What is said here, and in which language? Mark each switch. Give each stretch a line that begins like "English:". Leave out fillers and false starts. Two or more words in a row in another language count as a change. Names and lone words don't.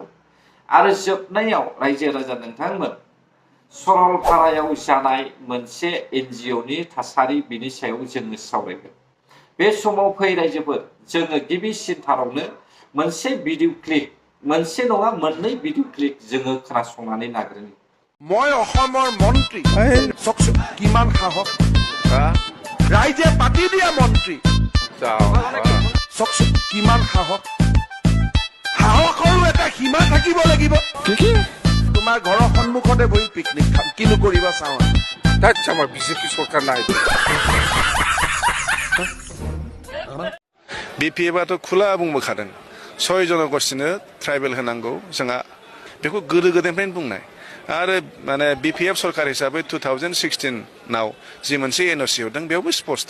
Bodo: आरो जोबनायाव रायजो राजा नोंथांमोन सरलपारायाव जानाय मोनसे NGOनि थासारि बिनि सायाव जोङो सावरायगोन। बे समाव फै रायजोफोर, जोङो गिबिसिनथारावनो मोनसे भिडिअ क्लिप, मोनसे नङा मोननै भिडिअ क्लिप जोङो खोनासंनानै लाग्रोनि।
Assamese: মই অসমৰ মন্ত্ৰী, চকচোন কিমান সাহস, ৰাইজে পাতি দিয়া মন্ত্ৰী, চকচোন কিমান সাহস, সাহসৰো এটা সীমা থাকিব লাগিব। তোমাৰ ঘৰৰ সন্মুখতে বহি পিকনিক খাম, কিনো কৰিবা চাওঁ। তাত আমাৰ বিজেপি চৰকাৰ নাই।
Bodo: BPFआथ' खुला बुंबोखादों 6 जनगोष्ठीनो ट्राइबेल होनांगौ, जोंहा बेखौ गोदो गोदायनिफ्रायनो बुंनाय। आरो माने BPF सरकार हिसाबै 2016 जि मोनसे NOC होदों बेयावबो स्पष्ट।